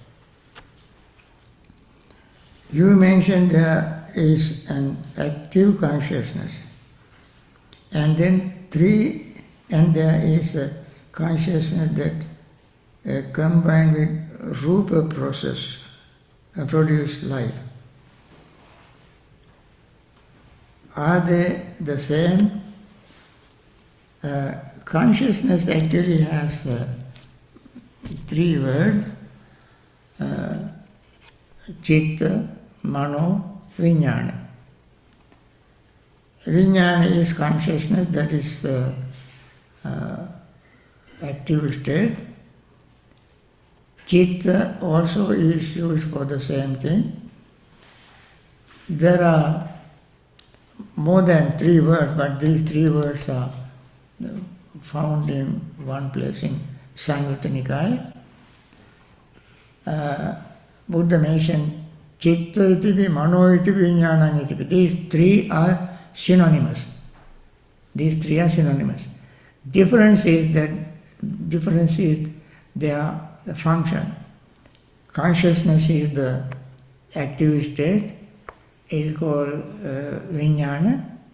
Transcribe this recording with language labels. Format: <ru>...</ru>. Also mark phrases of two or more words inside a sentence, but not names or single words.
<en>You mentioned there is an active consciousness, and then and there is a consciousness that combined with rupa process produce life. Are they the same? Consciousness actually has three words:</en> <pi>chitta, mano, vijnana.</pi> <en>Vijnana is consciousness, that is active state. Chitta also is used for the same thing. There are more than three words, but these three words are found in one place in Samyutta Nikaya.</en> <pi>Buddha mentioned chitta itipi, mano itipi, vijnana itipi.</pi> <en>These three are synonymous. These three are synonymous. Difference is their function. Consciousness is the active state, is called vijnana.</en>